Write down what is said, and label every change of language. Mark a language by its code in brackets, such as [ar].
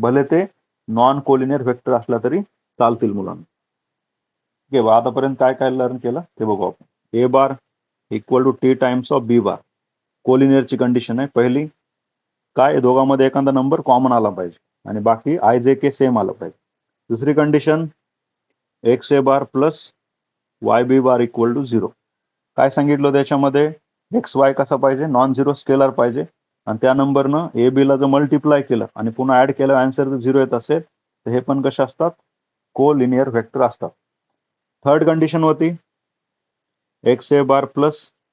[mr] भले ते non collinear vector असला तरी चालतील मुलांना. ठीक आहे, आतापर्यंत काय काय लर्न केलं ते बघू आपण. [en] A bar equal to T times of B bar, [mr] कोलिनियरची condition आहे पहिली. काय, दोघांमध्ये एखादा नंबर कॉमन आला पाहिजे आणि बाकी आय जे के सेम आलं पाहिजे. दुसरी condition, [en] X A bar plus Y B bar equal to 0. [mr] काय सांगितलं त्याच्यामध्ये, एक्स वाय कसा पाहिजे, नॉन झिरो स्केलर पाहिजे, आणि त्या नंबरनं ए बी ला जर मल्टिप्लाय केलं आणि पुन्हा ऍड केलं, आन्सर जर 0 येत असेल तर हे पण कसे असतात, को लिनियर व्हेक्टर असतात. थर्ड कंडिशन होती, एक्स ए बार प्लस